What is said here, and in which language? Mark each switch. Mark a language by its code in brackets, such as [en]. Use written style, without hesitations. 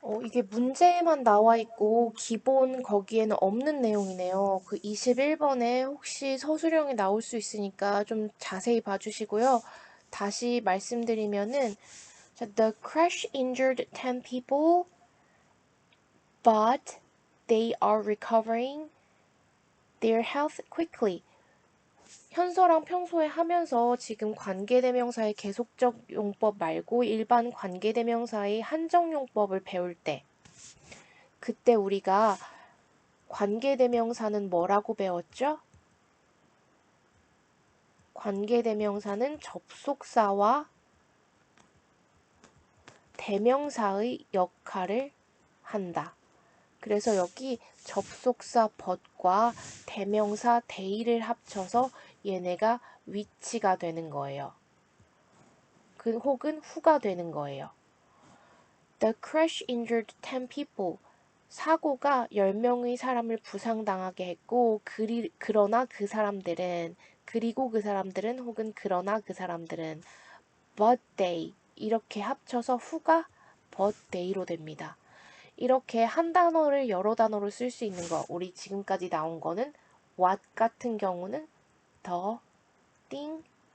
[ko] 이게 문제에만 나와 있고 기본 거기에는 없는 내용이네요. 그 21번에 혹시 서술형이 나올 수 있으니까 좀 자세히 봐주시고요. 다시 말씀드리면은 [en] The crash injured 10 people, but they are recovering their health quickly. [ko] 현서랑 평소에 하면서 지금 관계대명사의 계속적 용법 말고 일반 관계대명사의 한정 용법을 배울 때 그때 우리가 관계대명사는 뭐라고 배웠죠? 관계대명사는 접속사와 대명사의 역할을 한다. 그래서 여기 접속사 but과 대명사 they를 합쳐서 얘네가 which가 되는 거예요. 혹은 who가 되는 거예요. [en] The crash injured 10 people. [ko] 사고가 10명의 사람을 부상당하게 했고, 그러나 그 사람들은, 그리고 그 사람들은 혹은 그러나 그 사람들은 [en] but they [ko] 이렇게 합쳐서 who가 but they로 됩니다. 이렇게 한 단어를 여러 단어로 쓸 수 있는 거, 우리 지금까지 나온 거는 what 같은 경우는 the thing,